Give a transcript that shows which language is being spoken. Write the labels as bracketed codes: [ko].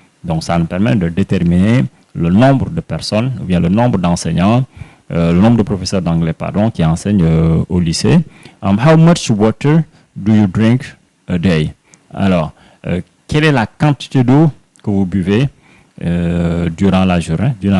[fr] Donc, ça nous permet de déterminer le nombre de personnes, ou bien le nombre d'enseignants, le nombre de professeurs d'anglais, qui enseignent au lycée. [en] How much water do you drink a day? [fr] Alors, quelle est la quantité d'eau que vous buvez durant la journée?